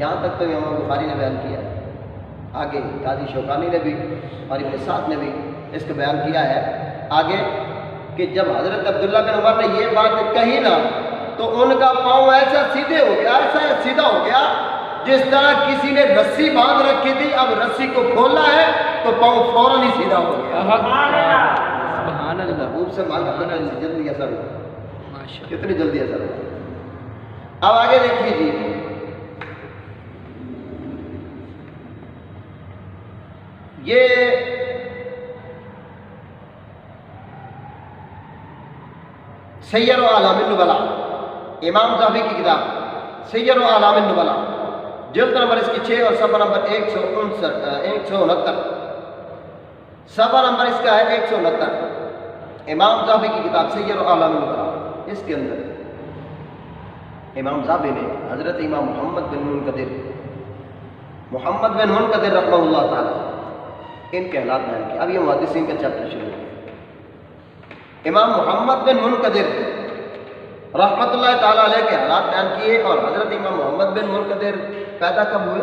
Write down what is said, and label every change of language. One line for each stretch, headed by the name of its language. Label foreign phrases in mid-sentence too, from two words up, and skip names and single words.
Urdu: یہاں تک تو امام بخاری نے بیان کیا ہے۔ آگے قاضی شوکانی نے بھی اور ابن سعد نے بھی اس کو بیان کیا ہے آگے کہ جب حضرت عبداللہ بن عمر نے یہ بات کہی نا، تو ان کا پاؤں ایسا سیدھے ہو گیا، ایسا سیدھا ہو گیا جس طرح کسی نے رسی باندھ رکھی تھی، اب رسی کو کھولا ہے تو پاؤں فوراً ہی سیدھا ہو گیا۔
Arabic: سبحان اللہ،
Urdu: محبوب سے مانگا کتنی جلدی اثر ہوا، ماشاءاللہ، کتنی جلدی اثر ہوا۔ اب آگے دیکھیے جی، یہ سیر و اعلام النبلاء، امام ذہبی کی کتاب سیر و اعلام النبلاء، جلد نمبر اس کی 6 اور صفحہ نمبر 169، صفحہ نمبر اس کا ہے 169، امام ذہبی کی کتاب سیر و اعلام النبلاء۔ اس کے اندر امام ذہبی نے حضرت امام محمد بن منقدر
Arabic: رحمہ اللہ تعالی
Urdu: ان کے حالات بیان کیا۔ اب یہ محدثین کا چیپٹر شروع ہے۔ امام محمد بن منقدر
Arabic: رحمۃ اللہ تعالیٰ علیہ
Urdu: کے حالات بیان کیے، اور حضرت امام محمد بن منقدر پیدا کب ہوئے؟